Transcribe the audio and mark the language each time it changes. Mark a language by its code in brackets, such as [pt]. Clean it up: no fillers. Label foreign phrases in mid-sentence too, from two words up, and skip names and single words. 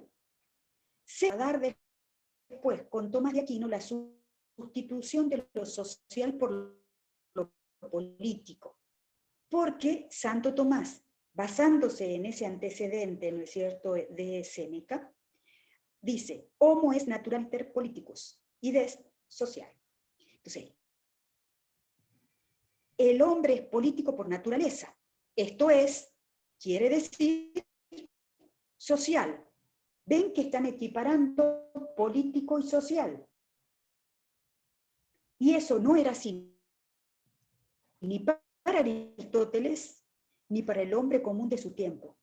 [es] Se va a dar después, con Tomás de Aquino, la sustitución de lo social por lo político. Porque Santo Tomás, basándose en ese antecedente, ¿no es cierto?, de Séneca, dice, [la] homo es naturaliter politicus, ides social. [es] Entonces, el hombre es político por naturaleza. Esto es, quiere decir, social. Ven que están equiparando político y social. Y eso no era así, ni para Aristóteles, ni para el hombre común de su tiempo.